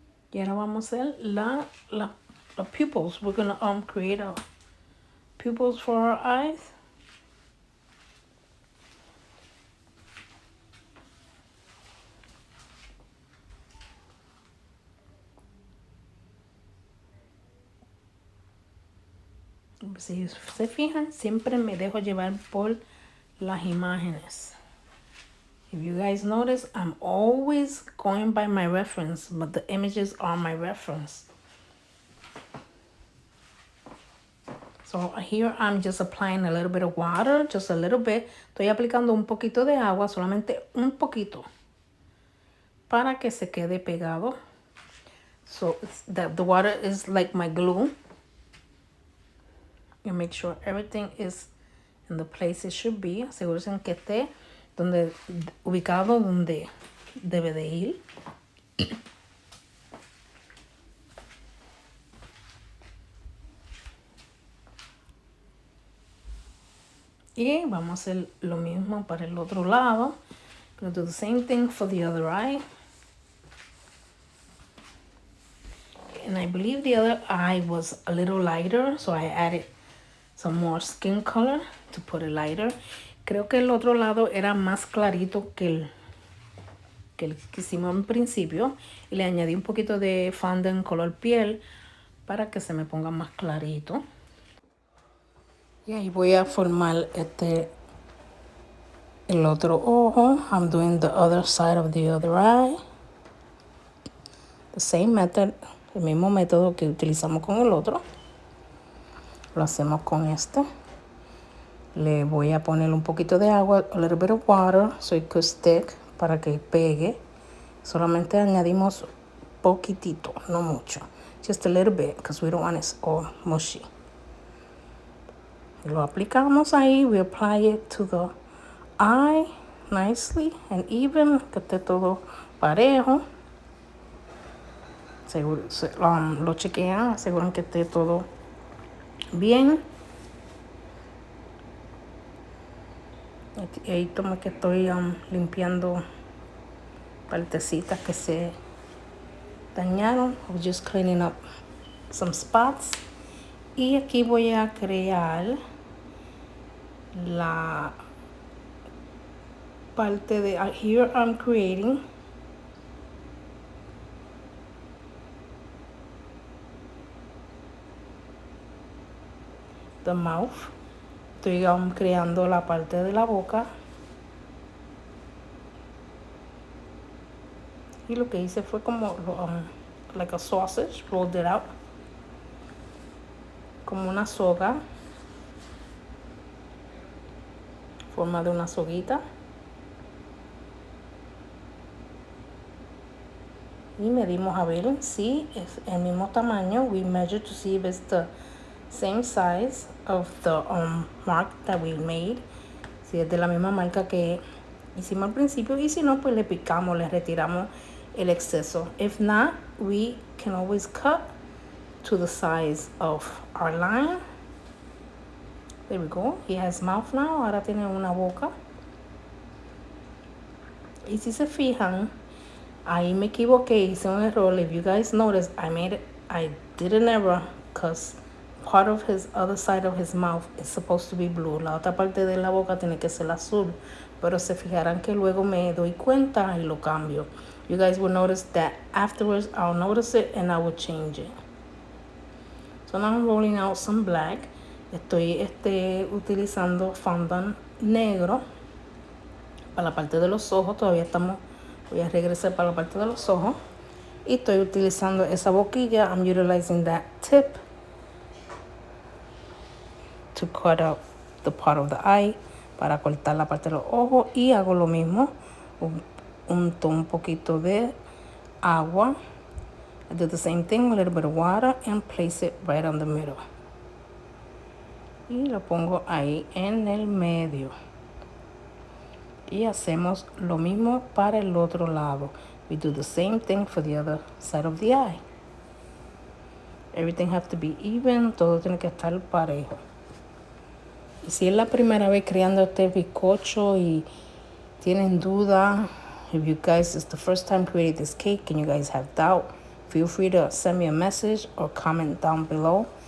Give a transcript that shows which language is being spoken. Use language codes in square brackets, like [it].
[es] Y ahora vamos a hacer la pupils. [en] We're gonna create a pupils for our eyes. [es] Si se fijan, siempre me dejo llevar por las imágenes. [en] If you guys notice, I'm always going by my reference, but the images are my reference. So here I'm just applying a little bit of water, just a little bit. [es] Estoy aplicando un poquito de agua, solamente un poquito, para que se quede pegado. [en] So that the water is like my glue. You make sure everything is in the place it should be. [es] Asegúrense que esté ubicado donde debe de ir. Y vamos a hacer lo mismo para el otro lado. [en] Gonna do the same thing for the other eye. And I believe the other eye was a little lighter, so I added some more skin color to put it lighter. [es] Creo que el otro lado era más clarito que el que hicimos en principio. Y le añadí un poquito de fondant color piel para que se me ponga más clarito. Y ahí voy a formar el otro ojo. [en] I'm doing the other side of the other eye. The same method, [es] el mismo método que utilizamos con el otro. Lo hacemos con este. Le voy a poner un poquito de agua, [en] a little bit of water, so it could stick, [es] para que pegue. Solamente añadimos poquitito, no mucho. [en] Just a little bit, because we don't want it all mushy. [es] Lo aplicamos ahí. [en] We apply it to the eye nicely and even, [es] que esté todo parejo. Lo chequean, aseguran que esté todo bien. Y ahí toma que estoy limpiando partecitas que se dañaron. [en] I'm just cleaning up some spots. [es] Y aquí voy a crear la parte de here. [en] I'm creating the mouth. [es] Estoy creando la parte de la boca. Y lo que hice fue como [en] like a sausage, rolled it out. [es] Como una soga. Forma de una soguita. Y medimos a ver si es el mismo tamaño. [en] We measure to see if it's the same size of the mark that we made. [es] Si es de la misma marca que hicimos al principio. Y si no, pues le picamos, le retiramos el exceso. [en] If not, we can always cut to the size of our line. There we go. He has mouth now. [es] Ahora tiene una boca. Y si se fijan, ahí me equivoqué, hice un error. [en] If you guys notice, I did an error because part of his other side of his mouth is supposed to be blue. [es] La otra parte de la boca tiene que ser azul. Pero se fijarán que luego me doy cuenta y lo cambio. [en] You guys will notice that afterwards I'll notice it and I will change it. So now I'm rolling out some black. [es] Estoy utilizando fondant negro para la parte de los ojos. Voy a regresar para la parte de los ojos. Y estoy utilizando esa boquilla. [en] I'm utilizing that tip to cut out the part of the eye. [es] Para cortar la parte de los ojos. Y hago lo mismo. Unto un poquito de agua. [en] I do the same thing, a little bit of water. And place it right on the middle. [es] Y lo pongo ahí en el medio. Y hacemos lo mismo para el otro lado. [en] We do the same thing for the other side of the eye. Everything has to be even. [es] Todo tiene que estar parejo. Y si es la primera vez creando este bizcocho y tienen duda, [en] if you guys, it's the first time creating this cake and you guys have doubt, feel free to send me a message or comment down below.